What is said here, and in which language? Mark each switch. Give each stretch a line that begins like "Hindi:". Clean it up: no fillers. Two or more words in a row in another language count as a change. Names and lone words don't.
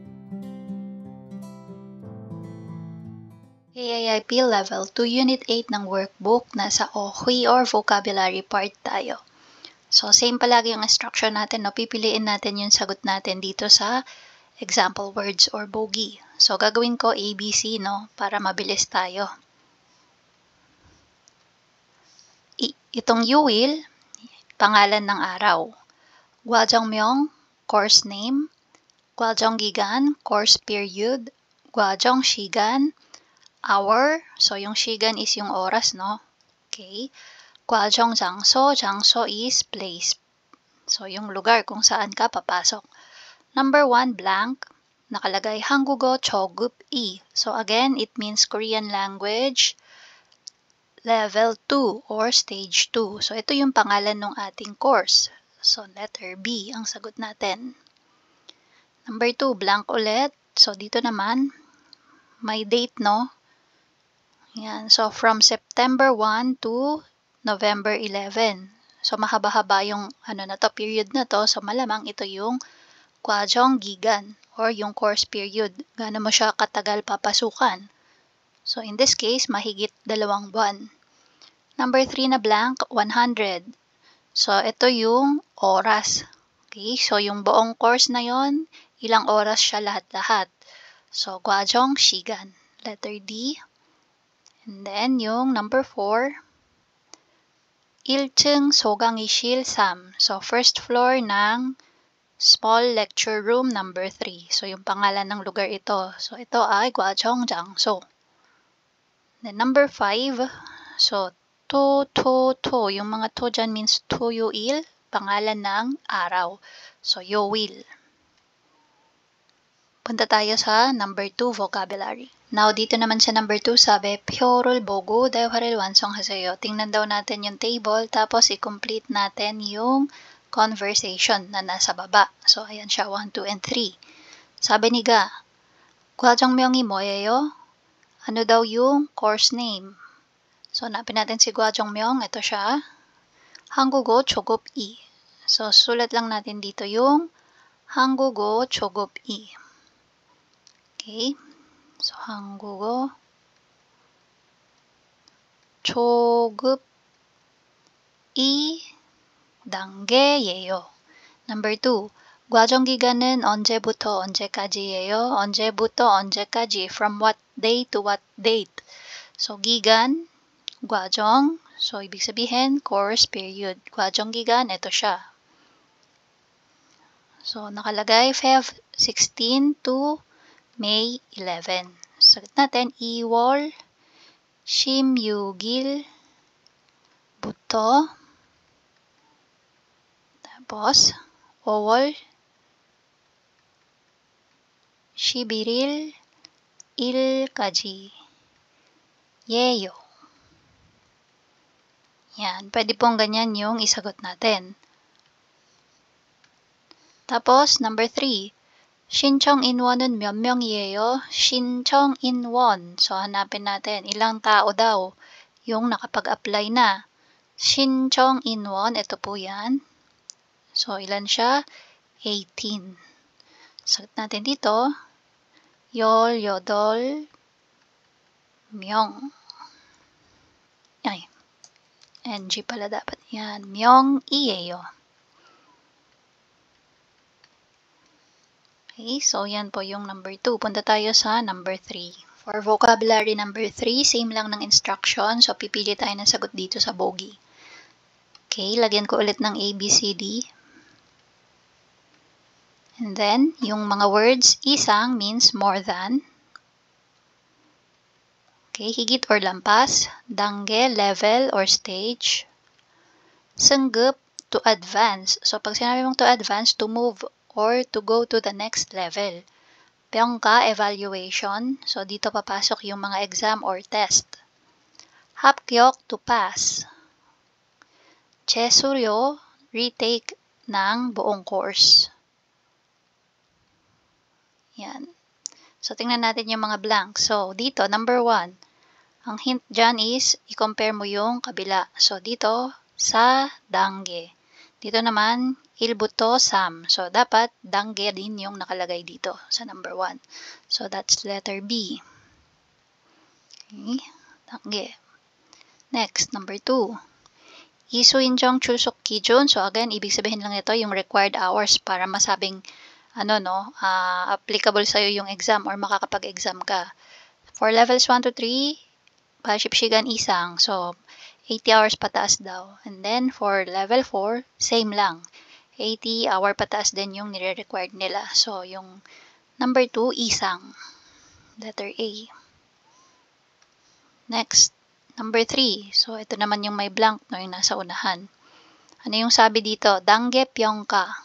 Filipino: AIIP Level 2 Unit 8 ng workbook, nasa OHI or
English: vocabulary part
Filipino: tayo. So, same palagi yung instruction natin, no? Pipiliin natin yung sagot natin dito sa
English: example words
Filipino: or bogey. So, gagawin ko ABC, no? Para mabilis tayo. Itong you will, pangalan ng araw.
English: Gwajongmyeong, course name. Gwajonggigan, course period. Gwajongsigan, hour.
Filipino: So, yung shigan is yung oras, no? Okay.
Korean: 과정 장소,
English: jangso is place.
Filipino: So, yung lugar kung saan ka papasok. Number 1, blank. Nakalagay
Korean: 한국어 초급 이.
English: So, again, it means Korean language level 2 or stage 2.
Filipino: So, ito yung pangalan ng ating course. So, letter B ang sagot natin. Number 2, blank ulit. So, dito naman, may date, no? Yan.
English: So, from September 1 to November 11.
Filipino: So, mahaba-haba yung period na to. So, malamang ito yung Gwajonggigan or yung
English: course period.
Filipino: Gaano mo siya katagal papasukan. So,
English: in this case,
Filipino: mahigit 2 buwan. Number 3 na blank, 100. So, ito yung oras. Okay? So, yung buong course na yon, ilang oras siya lahat-lahat. So, Gwajongsigan. Letter D. And then, yung number 4,
Korean: 1층 소강의실 3.
English: So, first floor ng small lecture room number 3.
Filipino: So, yung pangalan ng lugar ito. So, ito ay Gwajongjangso. Then, number 5. So, to. Yung mga to dyan means toyoil, pangalan ng araw. So, yoil. Punta tayo sa number 2 vocabulary. Now, dito naman sa number 2, sabi,
Korean: 표를 보고 대화를 완성하세요.
Filipino: Tingnan daw natin yung table, tapos i-complete natin yung conversation na nasa baba. So, ayan siya, 1, 2, and 3. Sabi ni Ga,
Korean: 과정명이 뭐예요?
Filipino: Ano daw yung
English: course name?
Filipino: So, hanapin natin si Gwajongmyeong. Ito siya.
Korean: 한국어 초급 2.
Filipino: So, sulat lang natin dito yung
Korean: 한국어 초급 2. Okay. So, 한국어 초급 2 단계예요.
Filipino: Number 2.
Korean: 과정 기간은 언제부터 언제까지예요? 언제부터 언제까지?
English: From what day to what date?
Filipino: So, gigan,
Korean: 과정.
Filipino: So, ibig sabihin,
English: course period.
Korean: 과정 기간,
Filipino: ito siya. So, nakalagay
English: Feb 16 to May 11.
Filipino: Sagot natin,
Korean: 2월 16일부터 tapos 5월 11일까지 예요.
Filipino: Yan, pwede pong ganyan yung isagot natin. Tapos, number 3.
Korean: 신청 인원은 몇 명이에요? 신청 인원.
Filipino: So, hanapin natin. Ilang tao daw yung nakapag-apply na.
Korean: 신청 인원.
Filipino: Ito po yan. So, ilan siya? 18. Sagot natin dito.
Korean: 18명. Ay.
Filipino: NG pala dapat. Yan. 명이에요. Okay, so yan po yung number 2. Punta tayo sa number 3.
English: For vocabulary number 3,
Filipino: same lang ng instruction. So, pipili tayo ng sagot dito sa bogey. Okay, lagyan ko ulit ng A, B, C, D. And then, yung mga words, isang
English: means more than.
Filipino: Okay, higit or lampas.
English: Dangge, level or stage. Senggup, to advance.
Filipino: So, pag sinabi mong
English: to advance, to move or to go to the next level. Pyongka, evaluation.
Filipino: So, dito papasok yung mga
English: exam or test. Hapkyok, to pass.
Filipino: Chesuryo, retake ng buong course. Yan. So, tingnan natin yung mga blank. So, dito, number 1. Ang hint dyan is, i-compare mo yung kabila. So, dito, sa dangge. Dito naman,
Korean: 일부터 삼.
Filipino: So, dapat dangge din yung nakalagay dito sa number 1. So,
English: that's letter B.
Filipino: Okay, dangge. Next, number 2.
Korean: Isuinjong chulsok kijun.
Filipino: So, again, ibig sabihin lang ito yung
English: required hours
Filipino: para masabing applicable sa'yo yung exam or makakapag-exam ka.
English: For levels 1 to 3,
Korean: Palshipshigan isang.
Filipino: So, 80 hours pataas daw. And then, for level 4, same lang. 80 hour pataas din yung nire-required nila. So, yung number 2, isang. Letter A. Next, number 3. So, ito naman yung may blank, no, yung nasa unahan. Ano yung sabi dito?
Korean: 단계 평가.